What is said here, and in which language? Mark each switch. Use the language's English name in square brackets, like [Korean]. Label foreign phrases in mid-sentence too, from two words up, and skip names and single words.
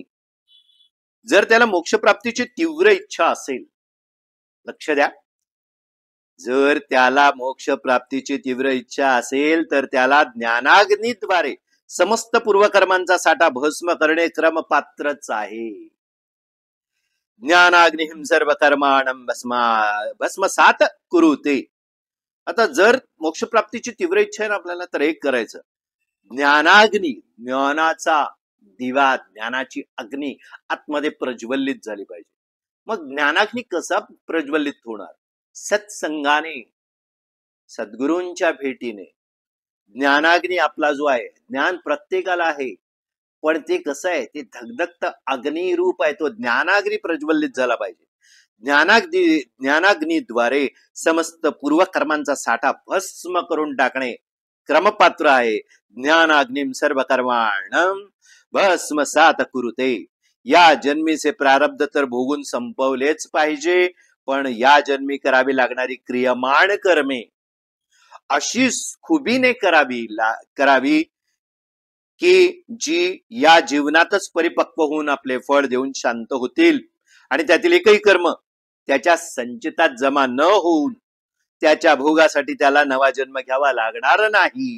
[Marathi] जर त्याला मोक्षप्राप्तीची तीव्र इच्छा असेल, लक्ष द्या, जर त्याला मोक्ष प्राप्तीची तीव्र इच्छा असेल तर त्याला ज्ञानाग्नीद्वारे समस्त पूर्वकर्मांचा साठा भस्म करणे क्रमपात्रच आहे. [Sanskrit] ज्ञानाग्निहिं सर्व कर्माणं भस्मसात कुरुते. [Marathi] आता जर मोक्षप्राप्तीची तीव्र इच्छा आहे ना आपल्याला, तर एक करायचं, ज्ञानाग्नी, ज्ञानाचा दिवा, ज्ञानाची अग्नी आतमध्ये प्रज्वलित झाली पाहिजे. मग ज्ञानाग्नी कसा प्रज्वलित होणार? सत्संगाने, सद्गुरूंच्या भेटीने. ज्ञानाग्नी आपला जो आहे, ज्ञान प्रत्येकाला आहे, पण ते कसं आहे, ते धगधगत अग्नी रूप आहे, तो ज्ञानाग्नी प्रज्वलित झाला पाहिजे. ज्ञानाग्नीद्वारे समस्त पूर्वकर्मांचा साठा भस्म करून टाकणे क्रमपात्र आहे. [Sanskrit] ज्ञानाग्निम सर्व कर्माणं भस्मसात कुरुते. [Marathi] या जन्मीचे प्रारब्ध तर भोगून संपवलेच पाहिजे, पण या जन्मी करावी लागणारी क्रियमाण कर्मे अशी खुबीने करावी की जी या जीवनातच परिपक्व होऊन आपले फळ देऊन शांत होतील आणि त्यातील एकही कर्म त्याच्या संचितात जमा न होऊन त्याच्या भोगासाठी त्याला नवा जन्म घ्यावा लागणार नाही.